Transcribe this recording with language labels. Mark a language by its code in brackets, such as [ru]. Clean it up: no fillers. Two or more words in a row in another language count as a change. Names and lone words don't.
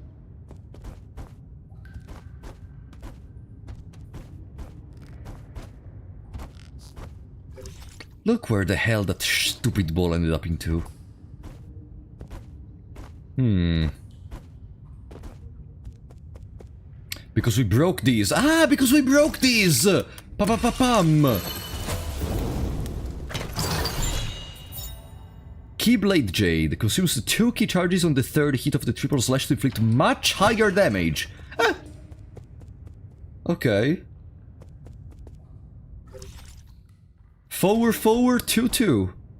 [en] Look where the hell that stupid ball ended up into. Because we broke these. Ah, because we broke these! Pa-pa-pa-pam! Keyblade Jade consumes 2 key charges on the 3rd hit of the triple slash to inflict much higher damage. Ah. Okay. Forward, 2-2.